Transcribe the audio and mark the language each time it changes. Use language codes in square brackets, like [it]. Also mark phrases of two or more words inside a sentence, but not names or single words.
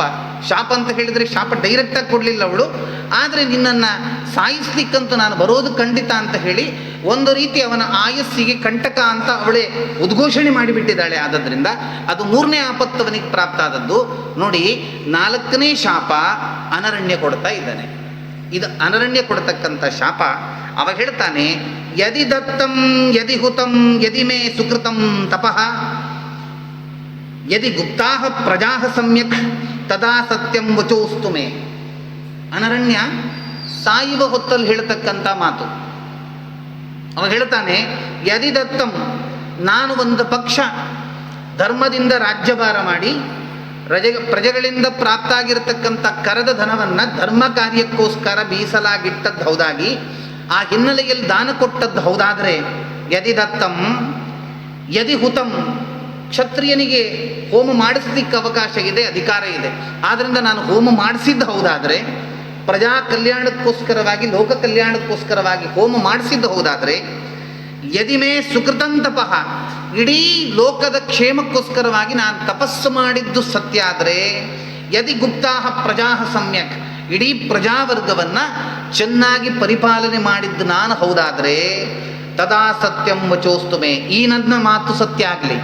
[kn] ಶಾಪ ಅಂತ ಹೇಳಿದರೆ ಶಾಪ ಡೈರೆಕ್ಟಾಗಿ ಕೊಡಲಿಲ್ಲ ಅವಳು, ಆದರೆ ನಿನ್ನನ್ನು ಸಾಯಿಸ್ಲಿಕ್ಕಂತೂ ನಾನು ಬರೋದು ಖಂಡಿತ ಅಂತ ಹೇಳಿ ಒಂದು ರೀತಿ ಅವನ ಆಯಸ್ಸಿಗೆ ಕಂಟಕ ಅಂತ ಅವಳೇ ಉದ್ಘೋಷಣೆ ಮಾಡಿಬಿಟ್ಟಿದ್ದಾಳೆ. ಆದ್ದರಿಂದ ಅದು 3ನೇ ಆಪತ್ತು ಅವನಿಗೆ ಪ್ರಾಪ್ತ ಆದದ್ದು. ನೋಡಿ, 4ನೇ ಶಾಪ ಅನರಣ್ಯ ಕೊಡ್ತಾ ಇದ್ದಾನೆ. ಇದು ಅನರಣ್ಯ ಕೊಡ್ತಕ್ಕಂಥ ಶಾಪ. ಅವ ಹೇಳ್ತಾನೆ, [sa] ಯದಿ ದತ್ತಂ ಯದಿ ಹುತಂ ಯದಿ ಮೇ ಸುಕೃತಂ ತಪಃ ಯದಿ ಗುಪ್ತಾ ಪ್ರಜಾ ಸಮ್ಯಕ್ ತದಾ ಸತ್ಯಂ ವಚೋಸ್ತು ಮೇ. [kn] ಅನರಣ್ಯ ಸಾಯುವ ಹೊತ್ತಲ್ಲಿ ಹೇಳ್ತಕ್ಕಂಥ ಮಾತು. ಅವ ಹೇಳ್ತಾನೆ, [sa] ಯದಿ ದತ್ತಂ, [kn] ನಾನು ಒಂದು ಪಕ್ಷ ಧರ್ಮದಿಂದ ರಾಜ್ಯಭಾರ ಮಾಡಿ ಪ್ರಜೆಗಳಿಂದ ಪ್ರಾಪ್ತ ಆಗಿರತಕ್ಕಂಥ ಕರದ ಧನವನ್ನು ಧರ್ಮ ಕಾರ್ಯಕ್ಕೋಸ್ಕರ ಮೀಸಲಾಗಿಟ್ಟದ್ದು ಹೌದಾಗಿ, ಆ ಹಿನ್ನೆಲೆಯಲ್ಲಿ ದಾನ ಕೊಟ್ಟದ್ದು ಹೌದಾದರೆ, [sa] ಯದಿ ದತ್ತಂ ಯದಿ ಹುತಂ, [kn] ಕ್ಷತ್ರಿಯನಿಗೆ ಹೋಮ ಮಾಡಿಸಲಿಕ್ಕೆ ಅವಕಾಶ ಇದೆ, ಅಧಿಕಾರ ಇದೆ, ಆದ್ದರಿಂದ ನಾನು ಹೋಮ ಮಾಡಿಸಿದ್ದು ಹೌದಾದರೆ, ಪ್ರಜಾ ಕಲ್ಯಾಣಕ್ಕೋಸ್ಕರವಾಗಿ ಲೋಕ ಕಲ್ಯಾಣಕ್ಕೋಸ್ಕರವಾಗಿ ಹೋಮ ಮಾಡಿಸಿದ್ದು ಹೌದಾದರೆ, [sa] ಯದಿಮೇ ಸುಕೃತಂತಪಃ, [kn] ಇಡೀ ಲೋಕದ ಕ್ಷೇಮಕ್ಕೋಸ್ಕರವಾಗಿ ನಾನು ತಪಸ್ಸು ಮಾಡಿದ್ದು ಸತ್ಯ ಆದರೆ, [sa] ಯದಿ ಗುಪ್ತಾ ಪ್ರಜಾ ಸಮ್ಯಕ್, [kn] ಇಡೀ ಪ್ರಜಾವರ್ಗವನ್ನು ಚೆನ್ನಾಗಿ ಪರಿಪಾಲನೆ ಮಾಡಿದ್ದು ನಾನು ಹೌದಾದರೆ, [sa] ತದಾ ಸತ್ಯಂ ವಚೋಸ್ತುಮೆ, [kn] ಈ ನನ್ನ ಮಾತು ಸತ್ಯ ಆಗಲಿ.